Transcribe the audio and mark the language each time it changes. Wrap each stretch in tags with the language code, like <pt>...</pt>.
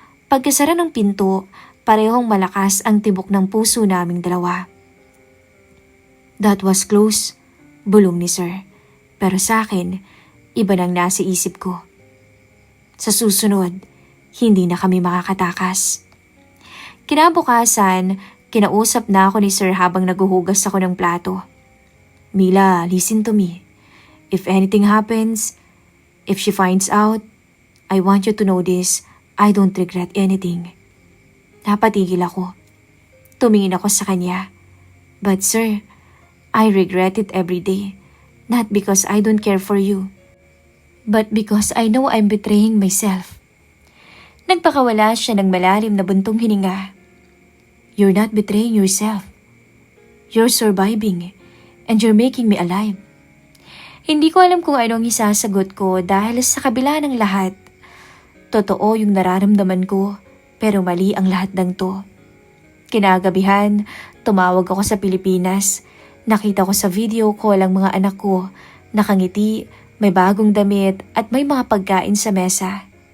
<tl>Pagkasara ng pinto, parehong malakas ang tibok ng puso naming dalawa.</tl> <en>That was close,</en> <tl>bulong ni Sir. Pero sa akin, iba nang nasa isip ko. Sa susunod, hindi na kami makakatakas. Kinabukasan, kinausap na ako ni Sir habang naguhugas ako ng plato.</tl> <en>Mila, listen to me. If anything happens, if she finds out, I want you to know this, I don't regret anything.</en> <tl>Napatigil ako. Tumingin ako sa kanya.</tl> <en>But sir, I regret it every day. Not because I don't care for you, but because I know I'm betraying myself.</en> <tl>Nagpakawala siya ng malalim na buntong hininga.</tl> <en>You're not betraying yourself. You're surviving, and you're making me alive.</en> <tl>Hindi ko alam kung anong isasagot ko dahil sa kabila ng lahat. Totoo yung nararamdaman ko, pero mali ang lahat ng to. Kinagabihan, tumawag ako sa Pilipinas. Nakita ko sa video call ang mga anak ko, nakangiti, may bagong damit at may mga pagkain sa mesa.</tl>